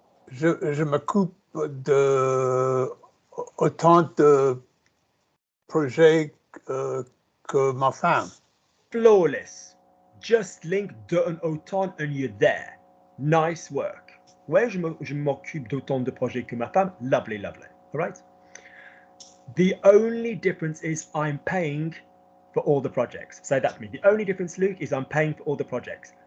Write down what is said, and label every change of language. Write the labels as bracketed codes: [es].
[fr] je m'occupe de autant de projets que ma femme. [en] Flawless. Just link de and autant and you're there. Nice work. [fr] Ouais, je m'occupe d'autant de projets que ma femme. [en] Lovely. All right. The only difference is I'm paying for all the projects. Say that to me. The only difference, Luke, is I'm paying for all the projects.